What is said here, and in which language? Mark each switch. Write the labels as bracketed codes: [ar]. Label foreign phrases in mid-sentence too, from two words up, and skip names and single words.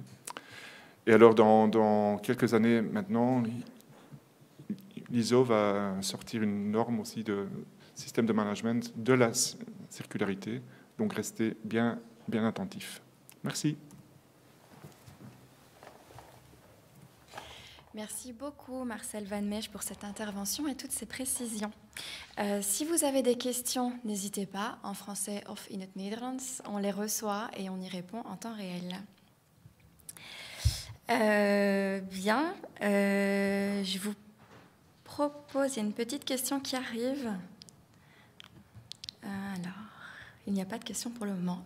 [fr] Et alors, dans quelques années maintenant, l'ISO va sortir une norme aussi de système de management de la circularité. Donc, restez bien attentifs. Merci. Merci beaucoup Marcel Van Meij pour cette intervention et toutes ces précisions. Si vous avez des questions, n'hésitez pas, en français [nl] of in het Nederlands. [fr] On les reçoit et on y répond en temps réel. Je vous propose, il y a une petite question qui arrive. Alors, il n'y a pas de question pour le moment.